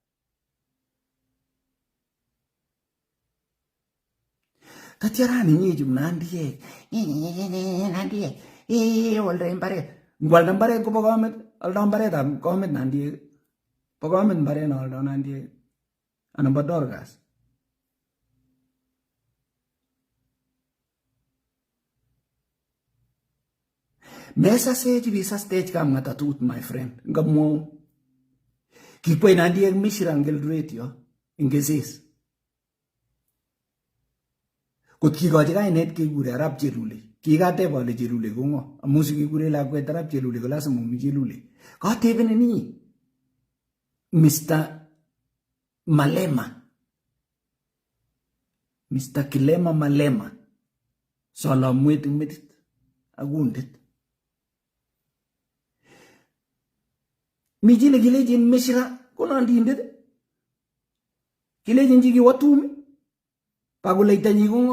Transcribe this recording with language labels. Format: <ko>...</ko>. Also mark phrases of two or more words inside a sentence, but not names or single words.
<kln>Tatyo rani nyichu Nandiek. Nandiek. Oldoi mbaret. Ngwalda mbaret kobo komet, aldoi mbaretab komet Nandiek. Po komet mbaret na aldoi Nandiek. Anan po Dorcas. Mesa stage visa stage kam ngatatut</kln> <en>my friend.</en> <kln>Ngamwo. Kikwei Nandiek Mishra Ngelduret yo. Ingesis. Kot kikochi kainet kekure Arap Chelule. Kikateb ale Chelule ko ng'o. Amu sikekure lakwet Arap Chelule ko lazima umi Chelule. Katebene ni Mr. Malema. Mr. Kilema Malema. Salamwet ing metit. Akundit. Mijile kilejin Mishra konandindet. Kilejin chiki watumi. Pakuleita nyi ko ng'o.</kln>